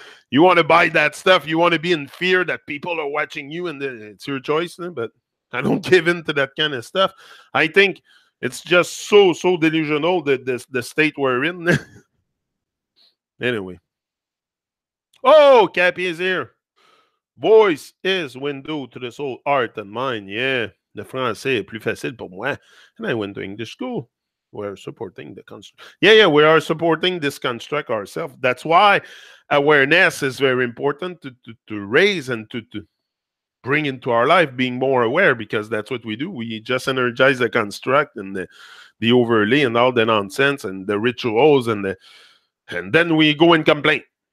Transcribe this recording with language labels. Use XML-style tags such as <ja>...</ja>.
<en>You want to buy that stuff, you want to be in fear that people are watching you, and it's your choice, but I don't give in to that kind of stuff. I think it's just so delusional that the state we're in. Anyway. Oh, Cappy is here. Voice is window to the soul, heart and mind.</en> <fr>Yeah, le français est plus facile pour moi.</fr> <en>And I went to English school. We're supporting the construct. Yeah, we are supporting this construct ourselves. That's why awareness is very important to raise and to bring into our life, being more aware, because that's what we do. We just energize the construct and the overlay and all the nonsense and the rituals, and then we go and complain.</en>